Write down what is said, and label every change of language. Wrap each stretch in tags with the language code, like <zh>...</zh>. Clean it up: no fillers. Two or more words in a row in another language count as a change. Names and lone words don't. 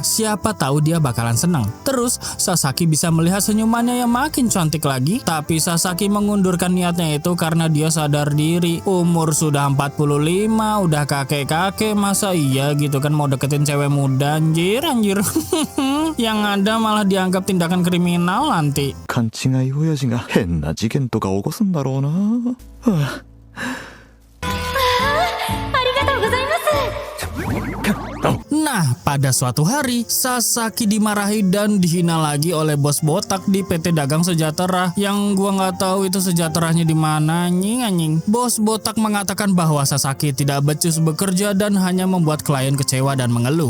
<id>Siapa tahu dia bakalan senang. Terus Sasaki bisa melihat senyumannya yang makin cantik lagi. Tapi Sasaki mengundurkan niatnya itu karena dia sadar diri. Umur sudah 45, udah kakek-kakek, masa iya gitu kan mau deketin cewek muda anjir. Yang ada malah dianggap tindakan kriminal nanti.</id> <ja>勘違い親父が変な事件とか起こすんだろうな。ありがとうございます。</ja> <id>Nah, Nah, pada suatu hari, Sasaki dimarahi dan dihina lagi oleh bos botak di PT Dagang Sejahtera yang gua nggak tahu itu sejahteranya di mana, anjing. Bos botak mengatakan bahwa Sasaki tidak becus bekerja dan hanya membuat klien kecewa dan mengeluh.</id>